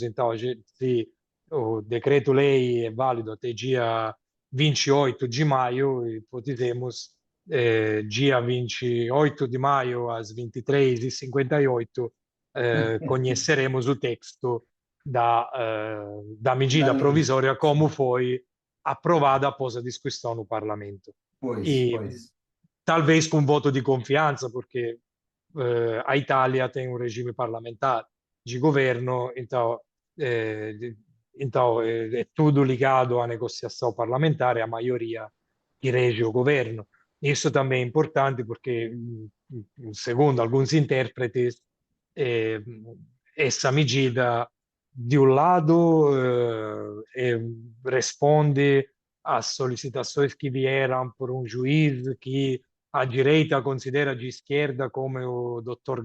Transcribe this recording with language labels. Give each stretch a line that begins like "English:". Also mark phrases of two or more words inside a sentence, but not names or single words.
Portuguese: Então, se o decreto-lei é válido até dia 28 de maio, ipotizemos dia 28 de maio às 23h58, conheceremos o texto da Da medida lei. provisória como Sim. foi aprovada após a discussão no Parlamento. Pois, E pois. talvez com
Italian: voto di confianza, perché
Portuguese: a Itália tem um regime parlamentar de governo, então é tudo ligado à negociação parlamentar e à maioria que rege o governo. Isso também é importante porque, segundo alguns intérpretes, eh, essa medida, de um lado, responde às solicitações que vieram por um juiz que a direita considera de esquerda, como o Dr.